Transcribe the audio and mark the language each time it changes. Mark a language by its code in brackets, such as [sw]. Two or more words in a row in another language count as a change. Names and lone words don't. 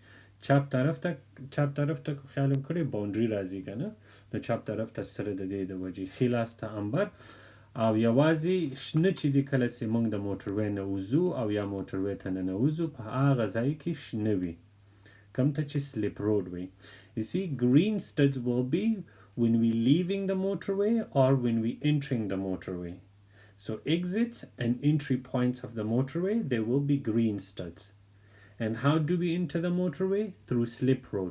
[ps] چپ طرف ته خیال هم کړئ باونډري راځي که نه، نو چپ طرف ته سره د دې د وجې، ښي لاس ته امبر او یوازې شنه چې دی کله چې موږ د موټروی نه وځو او یا موټروی ته ننوځو په هغه ځای کې شنه وي کوم ته چې [en] slip road [ps] وي. [en] You see, green studs will be when we leaving the motorway or when we entering the motorway. So exits and entry points of the motorway, there will be green studs. And how do we enter the motorway? Through slip road.